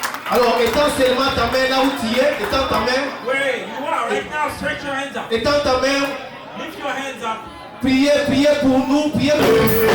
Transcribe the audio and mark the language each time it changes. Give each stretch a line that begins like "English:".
French: Alors, étends seulement ta main là où tu es, étends ta main.
English: Where you are right now, stretch your hands up.
French: Étends ta main.
English: Lift your hands up.
French: Priez pour nous, priez pour nous.